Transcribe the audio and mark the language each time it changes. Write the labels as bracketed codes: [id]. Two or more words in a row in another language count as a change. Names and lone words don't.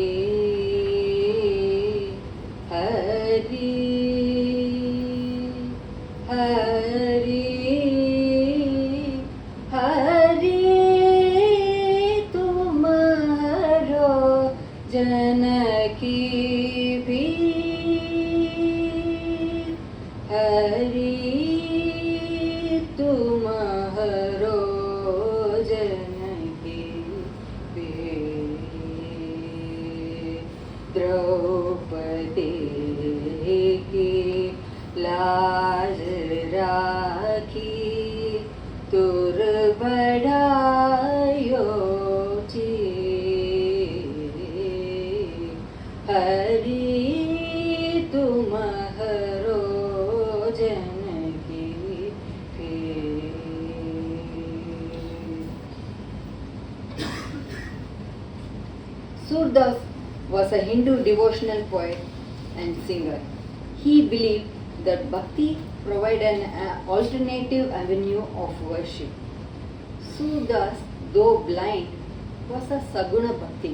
[bra] हरि, हरि, हरि, तुम्हरो जनकी भीर, हरि, तुम्हरो जनकी भीर, द्रौपदी की लाज राखी तुर बढ़ायो चीर, हरि तुम्हरो जनकी फिर। [en] Surdas was a Hindu devotional poet and singer. He believed that bhakti provided an alternative avenue of worship. Surdas, though blind, was a Saguna Bhakti.